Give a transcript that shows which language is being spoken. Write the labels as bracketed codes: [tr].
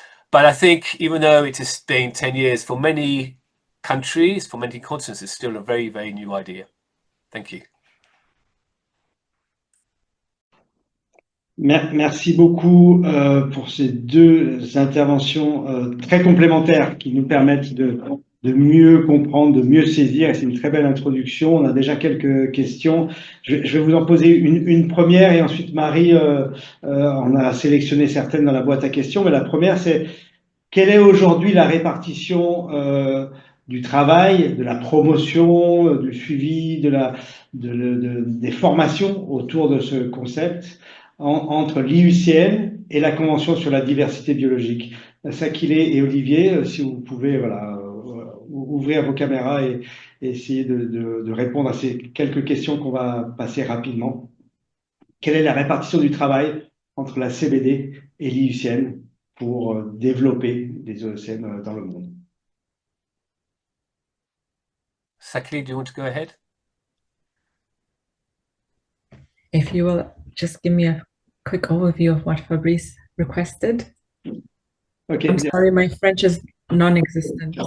[en] But I think even though it has been 10 years, for many countries, for many continents, it's still a very, very new idea. Thank you. [fr] Merci beaucoup pour ces deux interventions très complémentaires qui nous permettent de mieux comprendre, de mieux saisir, et c'est une très belle introduction. On a déjà quelques questions. Je vais vous en poser une première, et ensuite Marie, on a sélectionné certaines dans la boîte à questions, mais la première c'est: quelle est aujourd'hui la répartition du travail, de la promotion, du suivi, des formations autour de ce concept entre l'IUCN et la Convention sur la diversité biologique? Sakilé et Olivier, si vous pouvez ouvrir vos caméras et essayer de répondre à ces quelques questions qu'on va passer rapidement. Quelle est la répartition du travail entre la CBD et l'IUCN pour développer des OECM dans le monde? [en] Sakilé, do you want to go ahead? If you will just give me a quick overview of what Fabrice requested. Okay. I'm sorry, my French is non-existent.